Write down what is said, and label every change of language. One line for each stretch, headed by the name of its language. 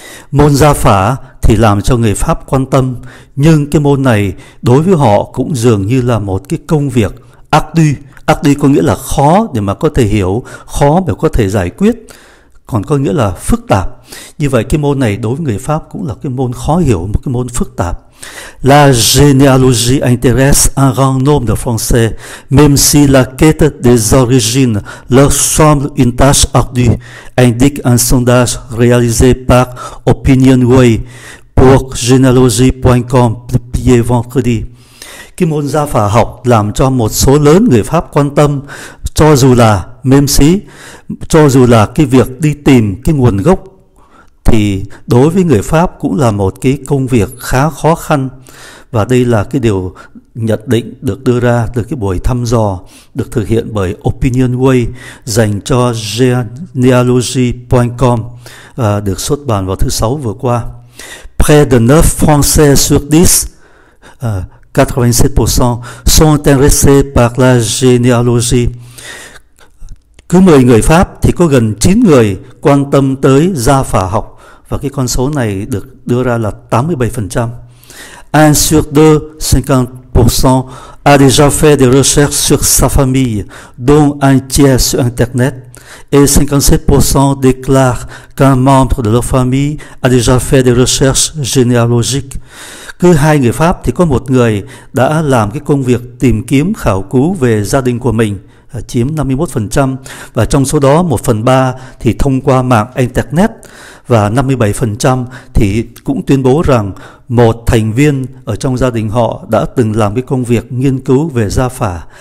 Vietnamese: Môn gia phả thì làm cho người Pháp quan tâm, nhưng cái môn này đối với họ cũng dường như là một cái công việc ardu. Ardu có nghĩa là khó để mà có thể hiểu, khó để có thể giải quyết, còn có nghĩa là phức tạp. Như vậy cái môn này đối với người Pháp cũng là cái môn khó hiểu, một cái môn phức tạp.
French: La généalogie intéresse un grand nombre de Français, même si la quête des origines leur semble une tâche ardue, indique un sondage réalisé par Opinionway pour généalogie.com publié vendredi.
Vietnamese: Cái môn gia phả học làm cho một số lớn người Pháp quan tâm, cho dù là cho dù là cái việc đi tìm cái nguồn gốc thì đối với người Pháp cũng là một cái công việc khá khó khăn. Và đây là cái điều nhận định được đưa ra từ cái buổi thăm dò được thực hiện bởi Opinionway dành cho genealogie.com, được xuất bản vào thứ Sáu vừa qua.
French: Près de 9 Français sur 10, 87% sont intéressés par la généalogie.
Vietnamese: Cứ 10 người Pháp thì có gần 9 người quan tâm tới gia phả học, và cái con số này được đưa ra là 87%.
French: Un sur deux, 50%, a déjà fait des recherches sur sa famille, dont un tiers sur Internet, et 57% déclarent qu'un membre de leur famille a déjà fait des recherches généalogiques.
Vietnamese: Cứ 2 người Pháp thì có một người đã làm cái công việc tìm kiếm khảo cứu về gia đình của mình, chiếm 51%, và trong số đó 1/3 thì thông qua mạng Internet, và 57% thì cũng tuyên bố rằng một thành viên ở trong gia đình họ đã từng làm cái công việc nghiên cứu về gia phả.